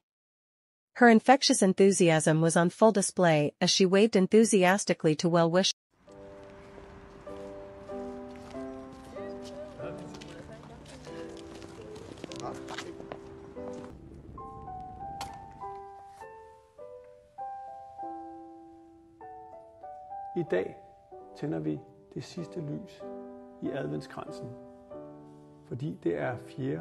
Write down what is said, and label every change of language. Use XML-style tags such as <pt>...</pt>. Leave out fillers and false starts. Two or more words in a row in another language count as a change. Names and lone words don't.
<en>Her infectious enthusiasm was on full display as she waved enthusiastically to well-wishers.</en> <da>I dag tænder vi det sidste lys i adventskransen, fordi det er 4.</da>